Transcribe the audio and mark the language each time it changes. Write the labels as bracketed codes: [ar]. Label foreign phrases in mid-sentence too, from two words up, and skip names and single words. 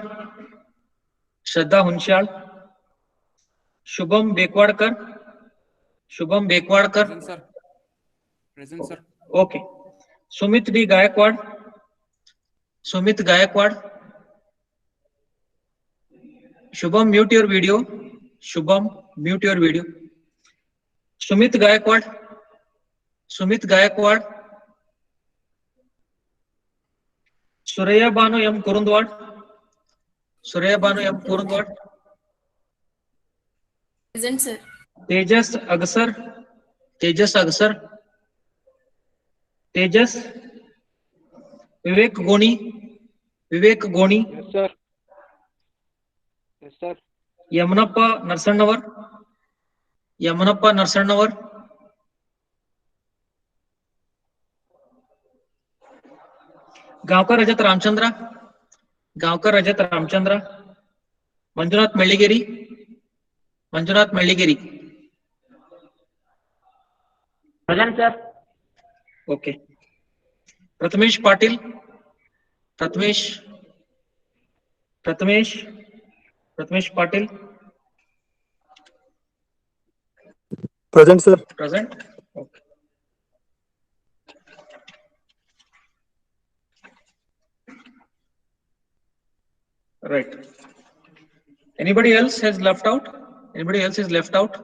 [en] Shraddha Hunshal. Shubham Bekwadkar. Shubham Bekwadkar. Present, sir. Present, sir. Okay. Sumit D. Gaikwad. Sumit Gaikwad. Shubham, mute your video. Shubham, mute your video. Sumit Gaikwad. Sumit Gaikwad. Suraya Banu M. Kurundwad. Suraya Banu M. Kurundwad. Present, sir. Tejas Agsar. Tejas Agsar. Tejas. Vivek Goni. Vivek Goni. Yes sir. Yes sir. Yamunappa Narsannavar. Yamunappa Narsannavar. Gavkar Rajat Ramchandra. Gavkar Rajat Ramchandra. Manjunath Melligeri. Manjunath Melligeri. Present, sir. Okay. Prathamesh Patil. Prathamesh. Prathamesh. Prathamesh Patil. Present, sir. Present. Okay. Right. Anybody else has left out? Anybody else is left out?